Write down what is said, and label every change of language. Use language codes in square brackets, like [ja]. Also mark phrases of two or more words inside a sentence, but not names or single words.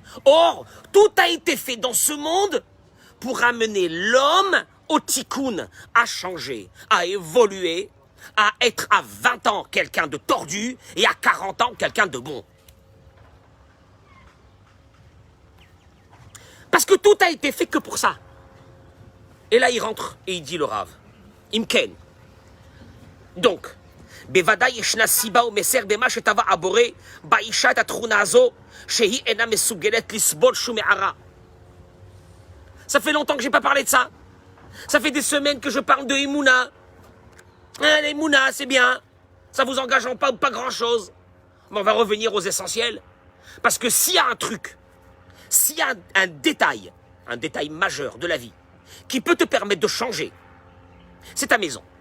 [fr] Or, tout a été fait dans ce monde pour amener l'homme au tikkun, à changer, à évoluer, à être à 20 ans quelqu'un de tordu et à 40 ans quelqu'un de bon. Parce que tout a été fait que pour ça. Et là il rentre et il dit le Rav, Imken. Donc, [he] בוודאי ישנה סיבה ומסר במה שטבע הבורא באישה את התכונה הזו שהיא אינה מסוגלת לסבול שום הערה. [fr] Ça fait longtemps que j'ai pas parlé de ça. Ça fait des semaines que je parle de Emouna. L'Emouna, c'est bien. Ça vous engage en pas grand chose. Mais on va revenir aux essentiels. Parce que s'il y a un truc, s'il y a un détail majeur de la vie, qui peut te permettre de changer, c'est ta maison.